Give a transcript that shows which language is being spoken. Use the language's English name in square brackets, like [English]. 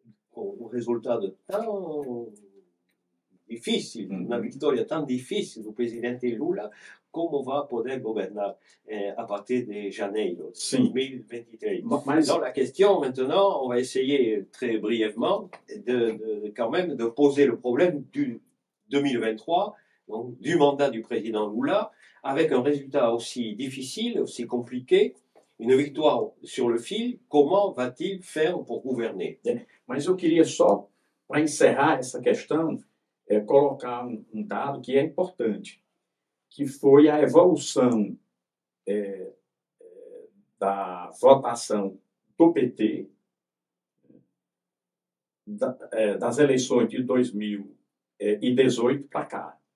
[Portuguese] com um resultado tão difícil, uma vitória tão difícil do presidente Lula, como vai poder governar a partir de janeiro de 2023. Mas, [French] Donc la question maintenant, on va essayer très brièvement quand même de poser le problème du 2023, donc du mandat du président Lula, avec un résultat aussi difficile, aussi compliqué, une victoire sur le fil. Comment va-t-il faire pour gouverner? [Portuguese] Mas eu queria só, para encerrar essa questão, colocar um dado que é importante, que foi a evolução da votação do PT das eleições de 2018 para cá.